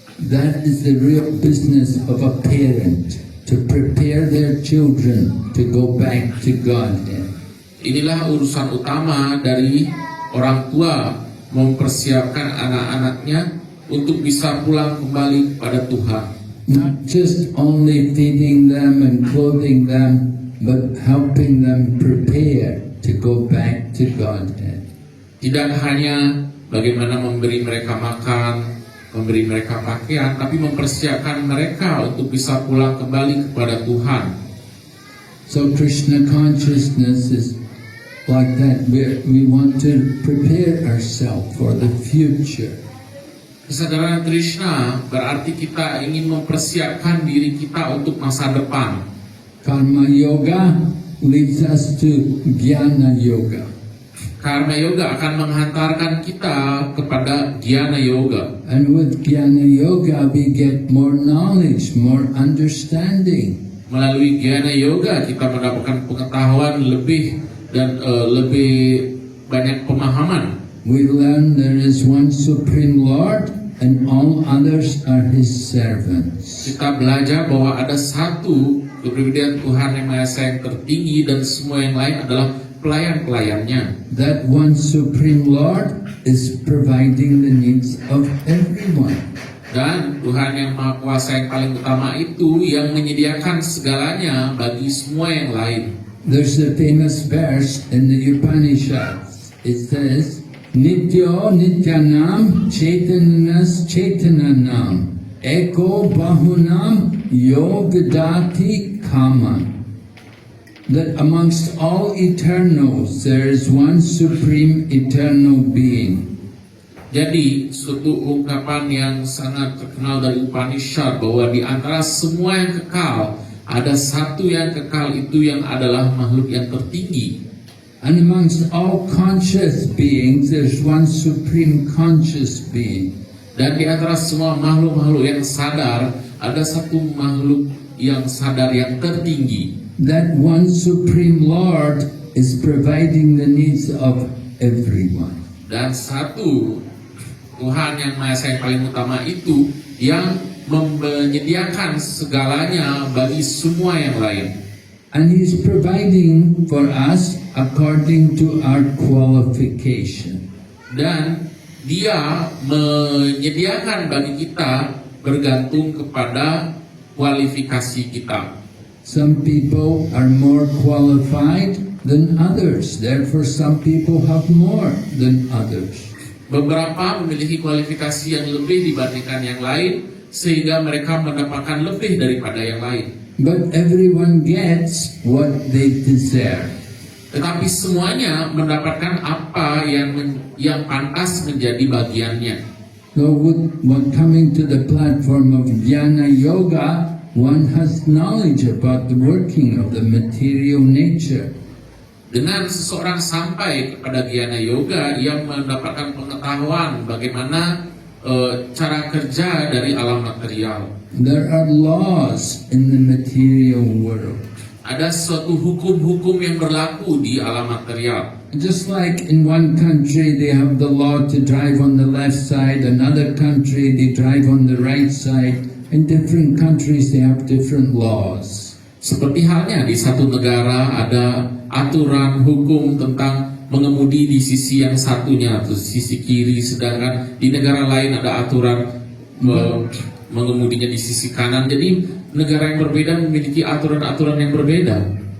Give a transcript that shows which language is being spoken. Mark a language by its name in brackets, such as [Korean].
[English] That is the real business of a parent, to prepare their children to go back to Godhead. [Indonesian] Inilah urusan utama dari orang tua, mempersiapkan anak-anaknya untuk bisa pulang kembali kepada Tuhan. [English] Not just only feeding them and clothing them, but helping them prepare to go back to Godhead. [Indonesian] Tidak hanya bagaimana memberi mereka makan, memberi mereka pakaian, tapi mempersiapkan mereka untuk bisa pulang kembali kepada Tuhan. [English] So Krishna consciousness is like that. We want to prepare ourselves for the future. [Indonesian] Kesadaran Krishna berarti kita ingin mempersiapkan diri kita untuk masa depan. [English] Karma yoga leads us to jnana yoga. [Indonesian] Karma yoga akan menghantarkan kita kepada jnana yoga. [English] And with jnana yoga we get more knowledge, more understanding. [Indonesian] Melalui jnana yoga kita mendapatkan pengetahuan lebih dan lebih banyak pemahaman. [English] We learn there is one Supreme Lord and all others are His servants. [Indonesian] Kita belajar bahwa ada satu kepribadian Tuhan yang Maha Esa yang tertinggi dan semua yang lain adalah pelayan-pelayannya. [English] That one supreme Lord is providing the needs of everyone. [Indonesian] Dan Tuhan yang Maha Kuasa yang paling utama itu yang menyediakan segalanya bagi semua yang lain. [English] There's a famous verse in the Upanishads. It says, [Sanskrit] Nityo Nityanam Chaitananas Chaitananam Eko Bahunam Yo Vidati Kama. [English] That amongst all eternals there is one supreme eternal being. [Indonesian] Jadi suatu ungkapan yang sangat terkenal dari Upanishad bahwa di antara semua yang kekal ada satu yang kekal, itu yang adalah makhluk yang tertinggi. [English] And amongst all conscious beings there's one supreme conscious being. [Indonesian] Dan di antara semua makhluk-makhluk yang sadar ada satu makhluk yang sadar yang tertinggi. [English] That one supreme Lord is providing the needs of everyone. [Indonesian] Dan satu Tuhan yang Maha Esa yang paling utama itu yang menyediakan segalanya bagi semua yang lain. [English] And He's providing for us according to our qualification. [Indonesian] Dan Dia menyediakan bagi kita bergantung kepada kualifikasi kita. [English] Some people are more qualified than others. Therefore, some people have more than others. [Indonesian] Beberapa memiliki kualifikasi yang lebih dibandingkan yang lain, sehingga mereka mendapatkan lebih daripada yang lain. [English] But everyone gets what they deserve. [Indonesian] Tetapi semuanya mendapatkan apa yang pantas menjadi bagiannya. [English] So with coming to the platform of Jnana Yoga, one has knowledge about the working of the material nature. [Indonesian] Dengan seseorang sampai kepada Jnana Yoga, ia mendapatkan pengetahuan bagaimana cara kerja dari alam material. [English] There are laws in the material world. [Indonesian] Ada suatu hukum-hukum yang berlaku di alam material. [English] Just like in one country they have the law to drive on the left side, another country they drive on the right side. In different countries they have different laws. [Indonesian] Seperti halnya di satu negara ada aturan hukum tentang mengemudi di sisi yang satunya, atau sisi kiri, sedangkan di negara lain ada aturan mengemudinya di sisi kanan. Jadi negara yang berbeda memiliki aturan-aturan yang berbeda.